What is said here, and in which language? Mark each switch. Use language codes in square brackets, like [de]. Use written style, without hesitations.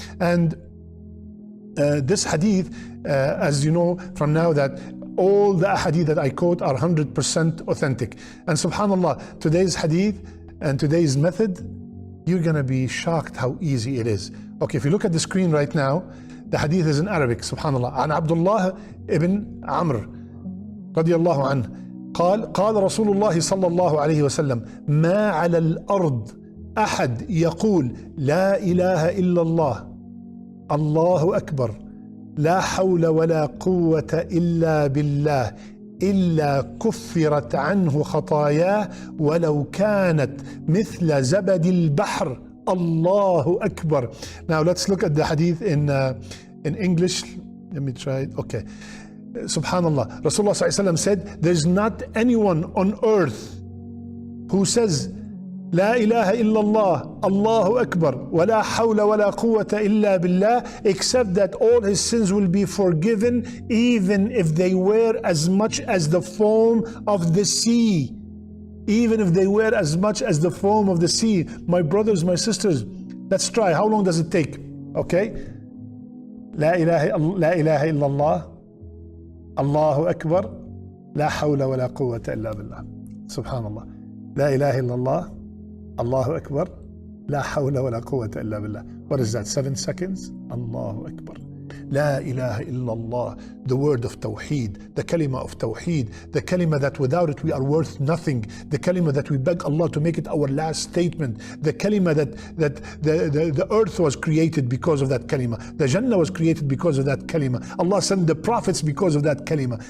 [en] And this hadith, as you know from now, that all the hadith that I quote are 100% authentic. And subhanAllah, today's hadith and today's method, you're gonna be shocked how easy it is. Okay, if you look at the screen right now, the hadith is in Arabic, subhanAllah. [ar] عن عبد الله ibn Amr رضي الله عنه قال رسول الله صلى الله عليه وسلم ما على الأرض أحد يقول لا إله إلا الله الله أكبر لا حول ولا قوة إلا بالله إلا كفرت عنه خطاياه ولو كانت مثل زبد البحر الله أكبر. [en] Now let's look at the hadith in English. Let me try it. Okay. Subhanallah. Rasulullah ﷺ said, there's not anyone on earth who says [ar] لا إله إلا الله الله أكبر ولا حول ولا قوة إلا بالله [en] except that all his sins will be forgiven even if they were as much as the foam of the sea. Even if they were as much as the foam of the sea. My brothers, my sisters, let's try. How long does it take? Okay. [ar] لا إله إلا الله الله أكبر لا حول ولا قوة إلا بالله. Subhanallah. لا إله إلا الله Allahu Akbar, la hawla wa la quwwata illa billah. [en] What is that, 7 seconds? Allahu Akbar. La ilaha illallah, the word of Tawheed, the kalima of Tawheed, the kalima that without it we are worth nothing, the kalima that we beg Allah to make it our last statement, the kalima that the earth was created because of that kalima, the Jannah was created because of that kalima, Allah sent the prophets because of that kalima.